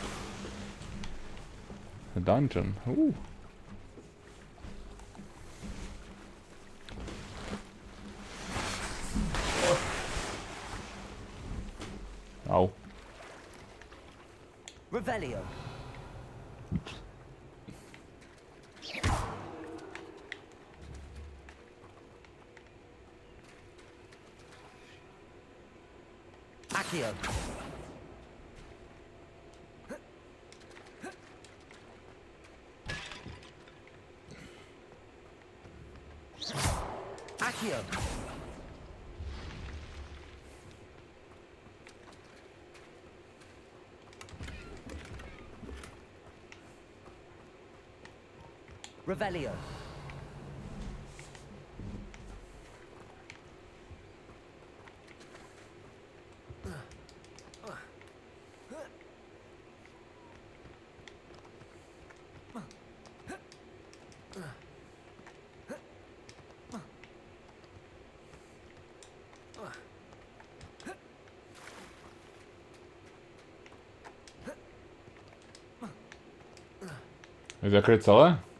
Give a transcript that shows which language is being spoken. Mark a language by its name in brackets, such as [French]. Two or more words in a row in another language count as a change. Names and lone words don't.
[Slovak] Dungeon, Au. Revelio. Accio. Accio. Revelio. Je to zakryť celé?